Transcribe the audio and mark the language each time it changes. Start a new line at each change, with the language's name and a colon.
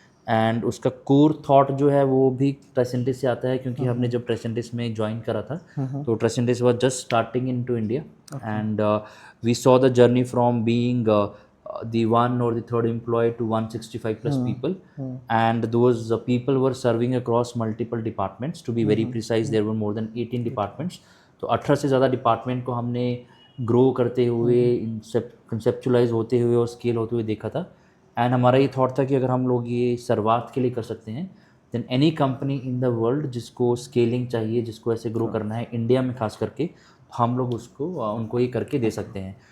English: and
Hindi: उसका core thought जो है वो भी ट्रेसेंटिस से आता है, क्योंकि हमने जब ट्रेसेंटिस में ज्वाइन करा था तो
English: Tricentis was just starting into India, and we saw the journey from being the one or the third employee to 165 plus people, and those people were serving across multiple departments. To be very precise, there were more than 18 departments.
Hindi: तो 18 से ज़्यादा department को हमने grow करते हुए, conceptualise होते हुए और स्केल होते हुए देखा था। एंड हमारा ये थॉट था कि अगर हम लोग ये सर्वार्थ के लिए कर सकते हैं,
English: then any company in the world
Hindi: जिसको स्केलिंग चाहिए, जिसको ऐसे ग्रो करना है इंडिया में खास करके, हम लोग उसको उनको ये करके दे सकते हैं।